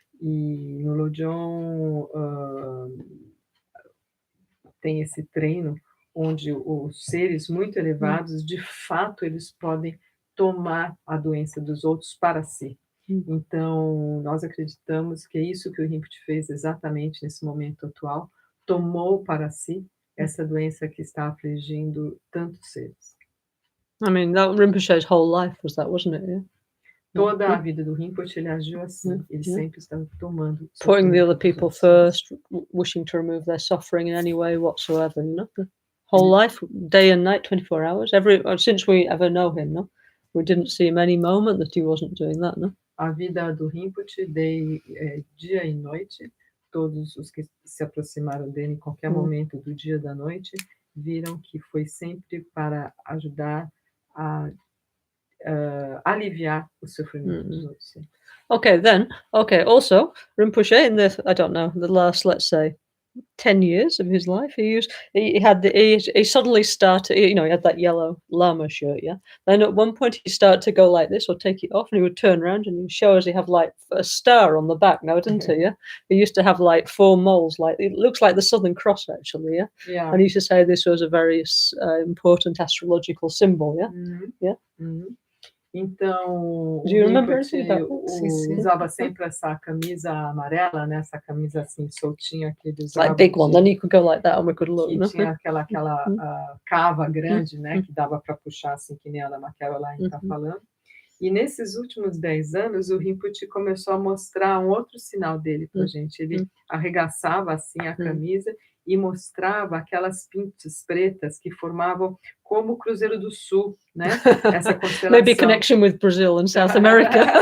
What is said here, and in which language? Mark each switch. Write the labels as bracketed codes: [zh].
[pt] E no Lojong tem esse treino onde os seres muito elevados, de fato, eles podem tomar a doença dos outros para si. Então, nós acreditamos que é isso que o Rinpoche fez exatamente nesse momento atual, tomou para si essa doença que está afligindo tantos seres. [en] I mean, that Rinpoche's whole life was that, wasn't it? Yeah? [pt] Toda a vida do Rinpoche, ele agiu assim, ele sempre estava tomando. [en] Putting the other people first, wishing to remove their suffering in any way whatsoever, The whole life, day and night, 24 hours, since we ever know him, we didn't see him any moment that he wasn't doing that, [pt] A vida do Rinpoche, dia e noite, todos os que se aproximaram dele em qualquer momento do dia e da noite, viram que foi sempre para ajudar a aliviar o sofrimento dos outros. [en] Also, Rinpoche, in I don't know, the last, let's say, 10 years of his life, he suddenly started, he had that yellow Lama shirt, Then at one point he started to go like this or take it off, and he would turn around and he'd show us he have like a star on the back now, didn't he? Yeah. He used to have like 4 moles, like it looks like the Southern Cross actually, Yeah. And he used to say this was a very important astrological symbol, [pt] Então, [en] Do you remember [pt] Rinpoche usava sempre essa camisa amarela, né? Essa camisa assim soltinha que ele usava. [en] Like big one, then you could go like that and we could look. [pt] Que tinha aquela cava grande, né? Que dava para puxar assim, que nem a Lama Caroline está falando. E nesses últimos 10 anos, o Rinpoche começou a mostrar um outro sinal dele para a gente. Ele arregaçava assim a camisa e mostrava aquelas pintas pretas que formavam como o Cruzeiro do Sul, né? Essa constelação. [en] Maybe connection with Brazil and South America.